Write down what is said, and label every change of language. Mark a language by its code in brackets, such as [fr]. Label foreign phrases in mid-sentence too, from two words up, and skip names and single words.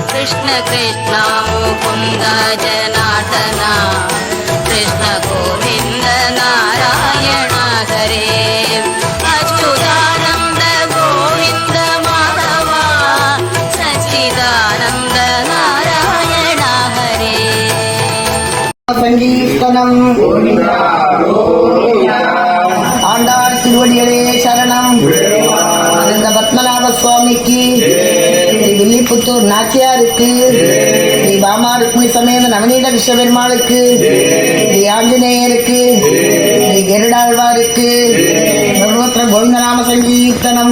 [sa] कृष्ण कृष्ण मुकुन्द जनार्दन कृष्ण गोविन्द नारायण हरे अच्युतानन्द गोविन्द माधव सच्चिदानन्द नारायण हरे [ta] சங்கீர்த்தனம் ஆண்டாள் திருவடிகளே சரணம். அந்த பத்மநாப சுவாமிக்கு, வில்லிபுத்தூர் நாச்சியாருக்கு, ஸ்ரீ பாமா ருக்மி சமேத நவநீத கிருஷ்ணபெருமாளுக்கு, ஸ்ரீ ஆஞ்சநேயருக்கு, ஸ்ரீ கருடாழ்வாருக்கு சர்வத்திர கோவிந்தநாம சங்கீர்த்தனம்.